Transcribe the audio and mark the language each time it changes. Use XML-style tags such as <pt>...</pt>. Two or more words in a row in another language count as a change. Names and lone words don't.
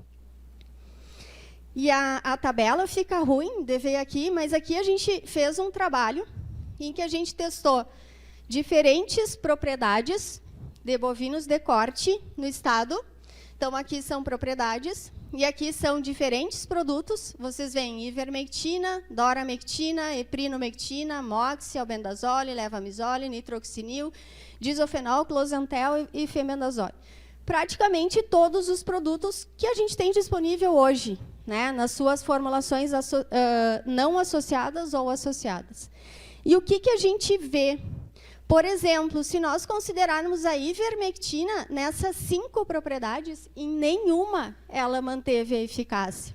<pt>E a tabela fica ruim de ver aqui, mas aqui a gente fez um trabalho em que a gente testou diferentes propriedades de bovinos de corte no estado. Então, aqui são propriedades, e aqui são diferentes produtos. Vocês veem ivermectina, doramectina, eprinomectina, moxi, albendazole, levamisole, nitroxinil, disofenol, closantel e fenbendazole. Praticamente todos os produtos que a gente tem disponível hoje, né, nas suas formulações não associadas ou associadas. E o que a gente vê? Por exemplo, se nós considerarmos a ivermectina, nessas 5 propriedades, em nenhuma ela manteve a eficácia.</pt>